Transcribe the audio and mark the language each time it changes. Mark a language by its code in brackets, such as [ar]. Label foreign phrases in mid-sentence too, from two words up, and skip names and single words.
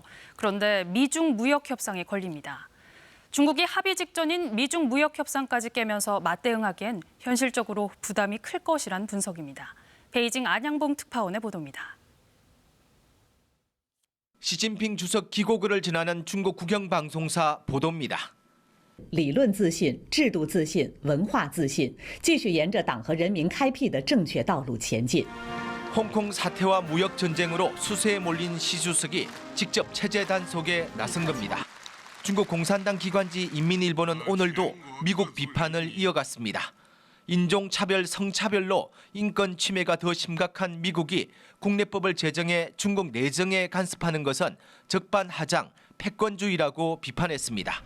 [ko] 그런데 미중 무역 협상에 걸립니다. 중국이 합의 직전인 미중 무역 협상까지 깨면서 맞대응하기엔 현실적으로 부담이 클 것이란 분석입니다. 베이징 안양봉 특파원의 보도입니다. 시진핑 주석 기고글을 지나는 중국 국영방송사 보도입니다. [zh] 理论自信、制度自信、文化自信，继续沿着党和人民开辟的正确道路前进。 [ko] 홍콩 사태와 무역 전쟁으로 수세에 몰린 시 주석이 직접 체제 단속에 나선 겁니다. 중국 공산당 기관지 인민일보는 오늘도 미국 비판을 이어갔습니다. 인종차별, 성차별로 인권 침해가 더 심각한 미국이 국내법을 제정해 중국 내정에 간섭하는 것은 적반하장, 패권주의라고 비판했습니다.